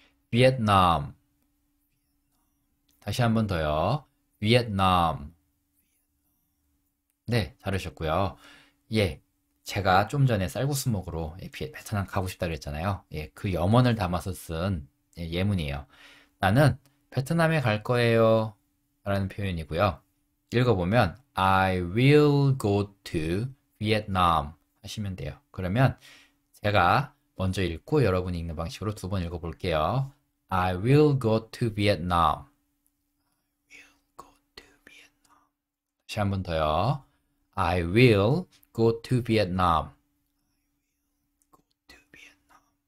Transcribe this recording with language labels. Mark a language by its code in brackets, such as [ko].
[ko] 베트남. 다시 한 번 더요. 베트남. 네, 잘하셨고요. 예, 제가 좀 전에 쌀국수 먹으러 베트남 가고 싶다 그랬잖아요. 예, 그 염원을 담아서 쓴 예문이에요. 나는 베트남에 갈 거예요. 라는 표현이고요. 읽어보면 [en] I will go to Vietnam [ko] 하시면 돼요. 그러면 제가 먼저 읽고 여러분이 읽는 방식으로 두 번 읽어볼게요. [en] I will go to Vietnam. Go to Vietnam. [ko] 다시 한 번 더요. [en] I will go to Vietnam. Go to Vietnam.